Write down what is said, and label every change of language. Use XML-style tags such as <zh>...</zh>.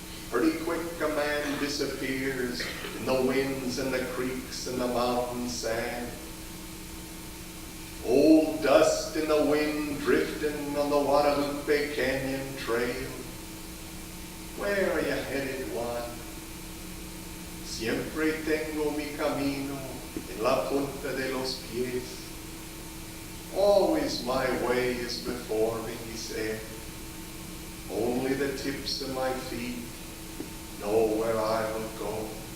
<en>Pretty quick a man disappears in the winds and the creeks and the mountain sand. Old dust in the wind drifting on the Guadalupe Canyon Trail. Where are you headed, Juan?</en> <es>Siempre tengo mi camino en la punta de los pies.</es> <en>Always my way is before me, he said. Only the tips of my feet know where I will go.</en>